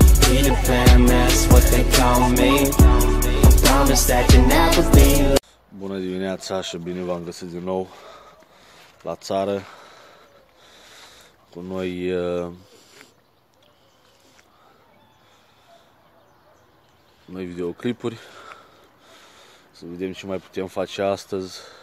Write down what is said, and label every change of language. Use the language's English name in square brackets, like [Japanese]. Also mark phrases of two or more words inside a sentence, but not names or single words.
[English] Peter Pan, that's what they call me. I promise that you never be. [Romanian] Bună dimineața și bine v-am găsit din nou la țară cu noi videoclipuri. Să vedem ce mai putem face astăzi.